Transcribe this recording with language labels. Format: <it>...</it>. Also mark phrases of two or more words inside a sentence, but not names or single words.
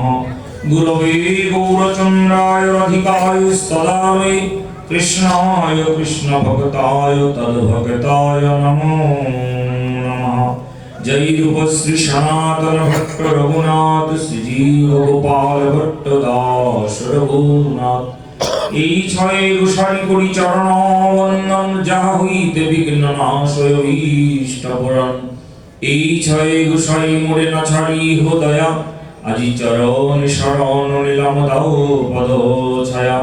<sa>गुरवे गौरचन्द्राय राधिकाय सदामे कृष्णाय कृष्णभक्ताय तद्भक्ताय नमो नमः।</sa> <bn>जय रूप श्री सनातन भट्ट रघुनाथ श्रीजीव गोपाल भट्ट दास रघुनाथ এই ছয় গোসাই করি চরণ বন্দন যাহা হইতে বিঘ্ন নাশয় ইষ্টপরাণ। এই ছয় গোসাই মোরে না ছাড়ি হো দয়া আজি চরণ শরণ নীলাম দাও পদ ছায়া।</bn>